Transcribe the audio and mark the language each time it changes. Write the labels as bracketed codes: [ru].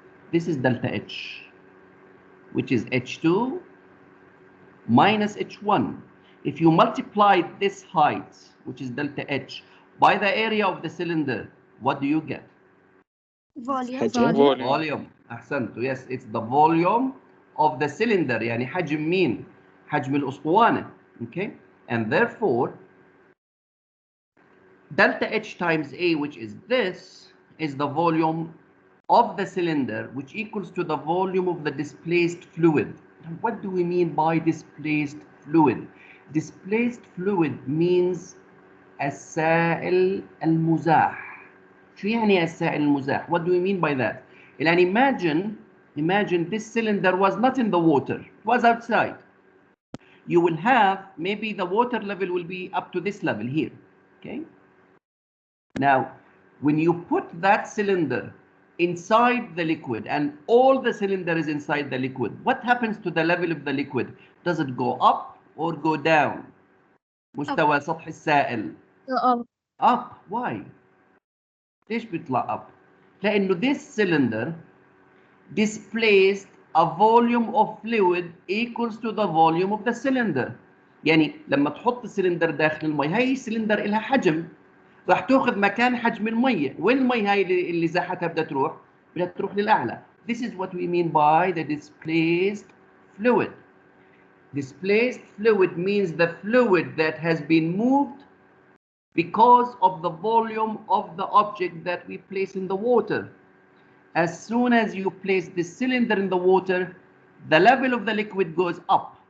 [en] This is delta H, which is H2 minus H1. If you multiply this height, which is delta H, by the area of the cylinder, what do you get? Volume. Volume. [ar] أحسنت. [en] Yes, it's the volume of the cylinder. [ar] يعني حجم مين؟ حجم الأسطوانة. [en] Okay, and therefore delta H times A, which is this, is the volume of the cylinder, which equals to the volume of the displaced fluid. And what do we mean by displaced fluid? Displaced fluid means [ar] السائل المزاح. شو يعني السائل المزاح? [en] What do we mean by that? And imagine imagine this cylinder was not in the water, it was outside. You will have, maybe the water level will be up to this level here, okay? Now, when you put that cylinder inside the liquid and all the cylinder is inside the liquid, what happens to the level of the liquid? Does it go up or go down? [ar] مستوى سطح السائل. [en] Up. Up. Why? [ar] ليش بيطلع [en] up؟ [ar] لأنه [en] this cylinder displaced a volume of fluid equals to the volume of the cylinder. [ar] يعني لما تحط السلندر داخل المي، هاي السلندر لها حجم، راح تاخذ مكان حجم الميه. وين المي هاي اللي زحتها بدها تروح؟ بدها تروح للاعلى. [en] This is what we mean by the displaced fluid. Displaced fluid means the fluid that has been moved because of the volume of the object that we place in the water. As soon as you place the cylinder in the water, the level of the liquid goes up.